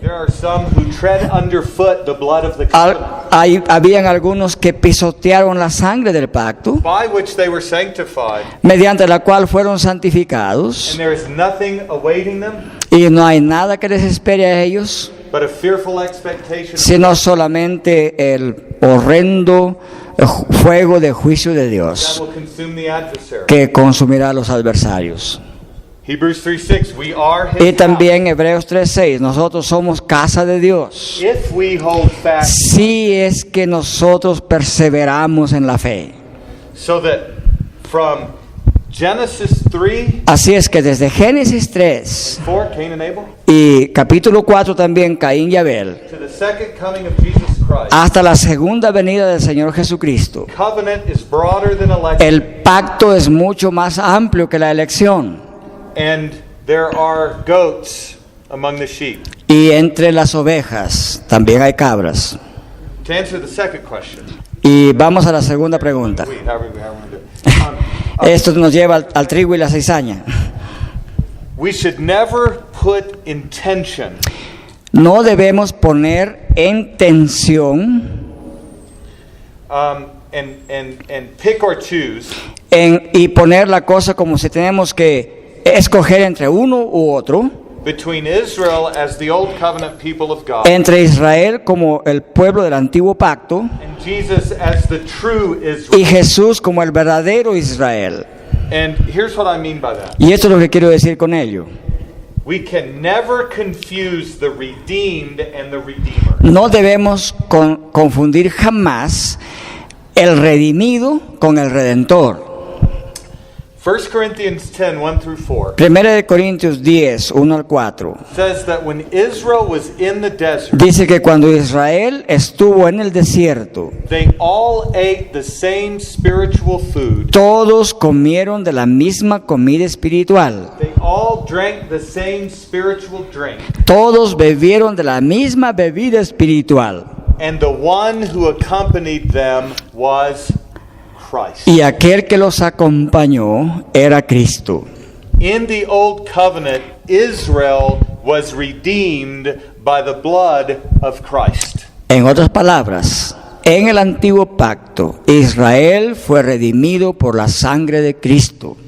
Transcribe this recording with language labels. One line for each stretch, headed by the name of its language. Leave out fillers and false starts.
English: There are some who tread underfoot the blood of the covenant,
Spanish: Habían algunos que pisotearon la sangre del pacto,
English: by which they were sanctified,
Spanish: mediante la cual fueron santificados,
English: and there is nothing awaiting them
Spanish: y no hay nada que les espere a ellos,
English: but a fearful expectation
Spanish: sino solamente el horrendo fuego de juicio de
English: that
Spanish: Dios
English: will consume the adversary.
Spanish: que consumirá a los adversarios.
English: Hebrews 3:6, we are
Spanish: Y
English: His
Spanish: también Hebreos 3:6, nosotros somos casa de Dios,
English: house, if we hold fast,
Spanish: si es que nosotros perseveramos en la fe.
English: so that from Genesis 3,
Spanish: Así es que desde Génesis 3
English: 4, Cain and Abel,
Spanish: y capítulo 4 también, Caín y Abel,
English: to the second coming of Jesus Christ,
Spanish: hasta la segunda venida del Señor Jesucristo,
English: covenant is broader than election,
Spanish: el pacto es mucho más amplio que la elección.
English: and there are goats among the sheep.
Spanish: Y entre las ovejas también hay cabras.
English: To answer the second question,
Spanish: Y vamos a la segunda pregunta.
English: however we want to do it.
Spanish: Esto nos lleva al trigo y la cizaña.
English: We should never put intention
Spanish: No debemos poner en tensión
English: and pick or choose
Spanish: y poner la cosa como si tenemos que escoger entre uno u otro,
English: between Israel as the old covenant people of God
Spanish: entre Israel como el pueblo del antiguo pacto
English: and Jesus as the true
Spanish: y
English: Israel.
Spanish: Jesús como el verdadero Israel.
English: And here's what I mean by that.
Spanish: Y esto es lo que quiero decir con ello.
English: We can never confuse the redeemed and the redeemer.
Spanish: No debemos confundir jamás el redimido con el redentor.
English: 1 Corinthians 10, 1 through 4
Spanish: Primera de Corintios 10, 1 al 4.
English: says that when Israel was in the desert,
Spanish: Dice que cuando Israel estuvo en el desierto,
English: they all ate the same spiritual food.
Spanish: todos comieron de la misma comida espiritual.
English: They all drank the same spiritual drink.
Spanish: Todos bebieron de la misma bebida espiritual.
English: And the one who accompanied them was Christ.
Spanish: Y aquel que los acompañó era Cristo.
English: In the old covenant, Israel was redeemed by the blood of Christ.
Spanish: En otras palabras, en el antiguo pacto, Israel fue redimido por la sangre de Cristo,